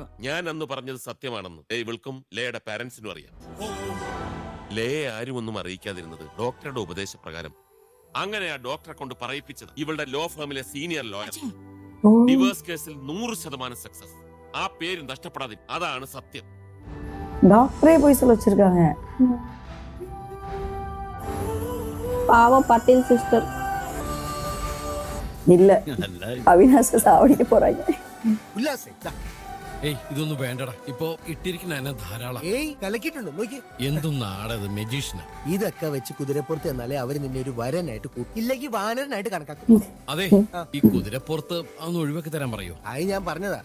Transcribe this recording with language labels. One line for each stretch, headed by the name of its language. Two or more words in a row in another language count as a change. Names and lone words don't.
Malayalam: ഞാൻ അന്ന് പറഞ്ഞത് സത്യമാണെന്ന് ഇവൾക്കും ലേയുടെ പാരന്റ്സിനും അറിയാം. ലയെ ആരും ഒന്നും അറിയിക്കാതിരുന്നത് ഡോക്ടറുടെ ഉപദേശപ്രകാരം. അങ്ങനെ ആ ഡോക്ടറെ കൊണ്ട് പറയിപ്പിച്ചത് ഇവളുടെ ലോ ഫേമിലെ
English: senior lawyer. divorce case
Malayalam: 100% സക്സസ്. ആ പേര് നഷ്ടപ്പെടാതെ, അതാണ് സത്യം.
Tamil: டாக்டரே போய் சொல்ல வச்சிருக்காங்க. பாவம் பட்டேல் சிஸ்டர் இல்ல, அவினாஷ் சாவடிக்க போறாங்க.
Malayalam: ഉല്ലാസേ ദാ. ഏയ് ഇതൊന്നും വേണ്ടടാ. ഇപ്പൊ ഇട്ടിരിക്കുന്ന എന്നെ ധാരാളം. ഏയ് കലക്കിട്ടുണ്ടോ നോക്കി. എന്തും നാടത് മെജീഷ്യനാ. ഇതൊക്കെ വെച്ച് കുതിരപ്പുറത്ത് എന്നാലേ അവര് നിന്നെ ഒരു വരനായിട്ട് കൂട്ടി, ഇല്ലെങ്കിൽ വാനരനായിട്ട് കണക്കാക്കും. അതെ, ഈ കുതിരപ്പുറത്ത് അതൊന്ന് ഒഴിവാക്കി തരാൻ പറയൂ. അത് ഞാൻ പറഞ്ഞതാ.